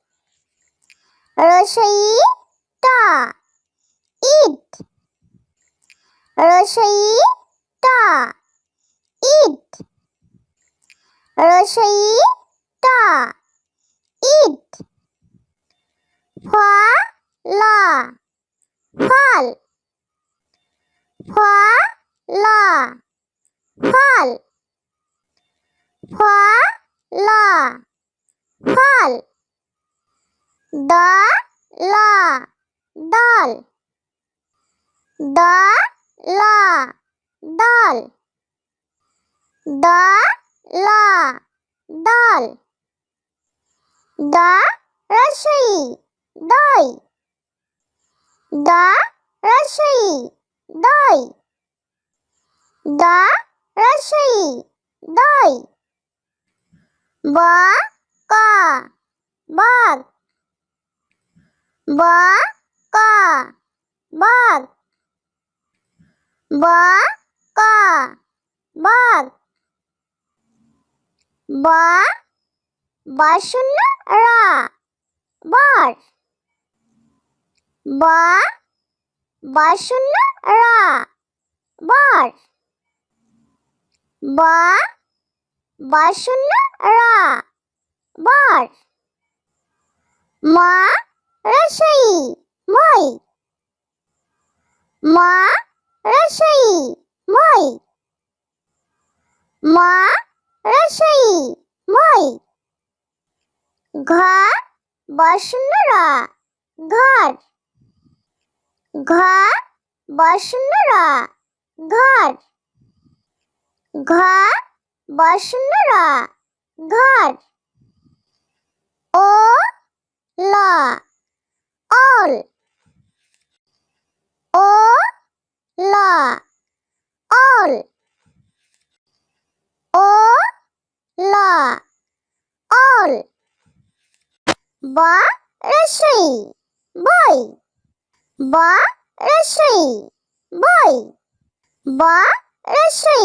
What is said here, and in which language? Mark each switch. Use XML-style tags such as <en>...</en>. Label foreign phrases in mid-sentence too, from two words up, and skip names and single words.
<bn>রসই টা ঈদ রসই টা ঈদ রসই টা ঈদ ফ ল ফল ফ ল ফল ফ ল ফল দ ল দল দ ল দল দ ল দল দ রসই দই দ রসই দই দ রসই দই ব ক বক ব ক বক ব ক বক ব বশূন্য র বর ব বশূন্য র বর ব বশূন্য র বর ম রসই মই ম রসই মই ম রসই মই ঘ বশূন্য র ঘর ঘ বশূন্য র ঘর ঘ বশূন্য র ঘর ও ল অল ও ল অল ও ল অল ব রসই বই ব রসই বই ব রসই</bn>